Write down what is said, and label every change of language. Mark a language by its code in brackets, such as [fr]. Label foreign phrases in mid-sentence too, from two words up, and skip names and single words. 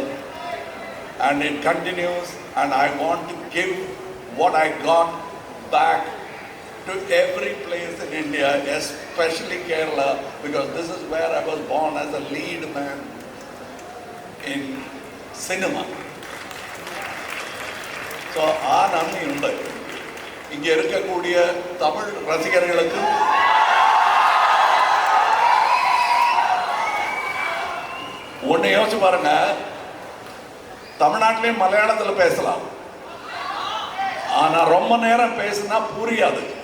[en] And it continues, and I want to give what I got back to every place in India, especially Kerala, because this is where I was born as a lead man in cinema. So, [ml] ആ നന്ദിയുണ്ട്. [ta] ഇங்கே இருக்கக்கூடிய தமிழ் ரசிகர்களுக்கு ஒன்று யோசிச்சு பாருங்க, தமிழ்நாட்டிலையும் மலையாளத்தில் பேசலாம், ஆனால் ரொம்ப நேரம் பேசினா புரியாது.